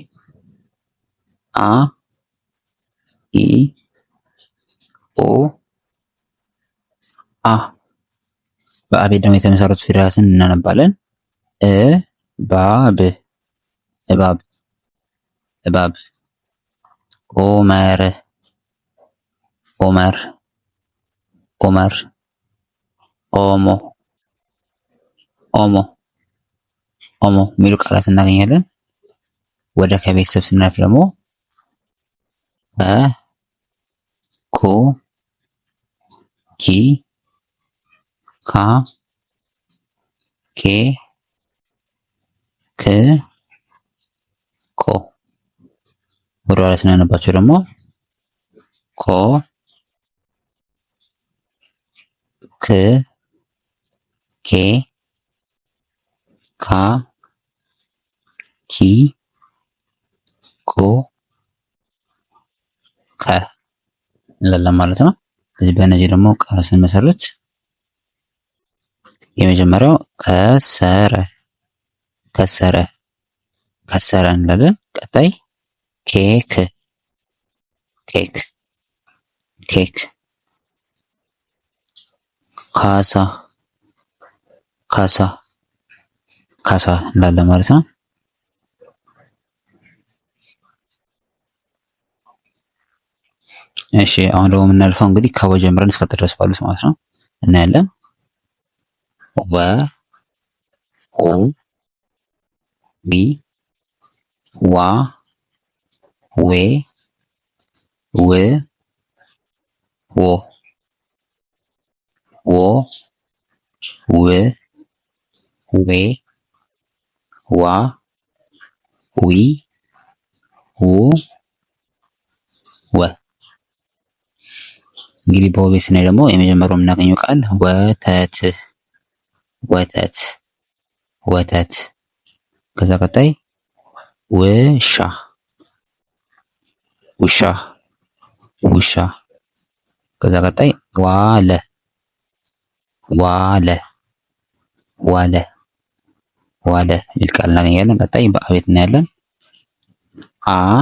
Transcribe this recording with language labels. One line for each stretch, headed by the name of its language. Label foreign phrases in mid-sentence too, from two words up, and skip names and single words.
Amharic: አ ኢ ኦ አ። በአቤት ደግሞ የተመሰረቱ ፊደላትን እናነባለን። እ ባብ እባብ እባብ ኦመር ኦመር ኦመር ኦሞ ኦሞ ኦሞ የሚሉ ቃላት እናገኛለን። ወደ ከቤተሰብ ስናልፍ ደግሞ ኮ ኪ ካ ኬ ክ ኮ። ወደ ኋላ ስናነባቸው ደግሞ ኮ ክ ኬ ካ ኪ ኮ ከ እንላለን ማለት ነው። ስለዚህ በእነዚህ ደግሞ ቃላት ስንመሰርት የመጀመሪያው ከሰረ ከሰረ ከሰረ እንላለን። ቀጣይ ኬክ ኬክ ኬክ ካሳ ካሳ ካሳ እንላለን ማለት ነው። እሺ አሁን ደግሞ የምናልፈው እንግዲህ ከወ ጀምረን እስከ ጥ ድረስ ባሉት ማለት ነው እናያለን። ወ ኦ ቢ ዋ ዌ ው ዎ ዎ ው ዌ ዋ ዊ ው ወ። እንግዲህ በወቤ ስናይ ደግሞ የመጀመሪያው የምናገኘው ቃል ወተት ወተት ወተት። ከዛ ቀጣይ ውሻ ውሻ ውሻ። ከዛ ቀጣይ ዋለ ዋለ ዋለ ዋለ የሚል ቃል እናገኛለን። ቀጣይ በአቤት እናያለን። አ